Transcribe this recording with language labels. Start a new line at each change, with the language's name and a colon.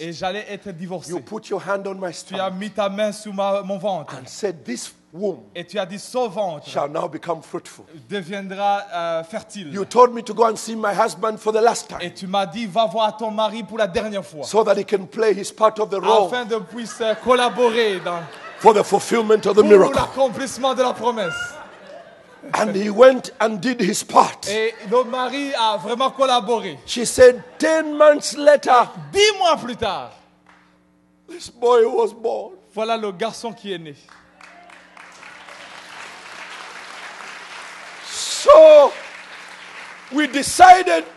French: Et j'allais être divorcé.
English: You put your hand on my
French: Tu as
English: stomach
French: mis ta main sur mon ventre.
English: and said, this womb
French: Et tu as dit, ce ventre
English: shall now become fruitful.
French: deviendra fertile.
English: You told me to go and see my husband for the last time
French: Et tu m'as dit, va voir ton mari pour la dernière fois.
English: so that he can play his part of the role
French: Afin de puisse collaborer
English: for the fulfillment of the
French: pour
English: miracle.
French: l'accomplissement de la promesse.
English: And he went and did his part.
French: Et le mari a vraiment collaboré.
English: She said, 10 months later,
French: 10 mois plus tard,
English: this boy was born.
French: voilà le garçon qui est né.
English: So we decided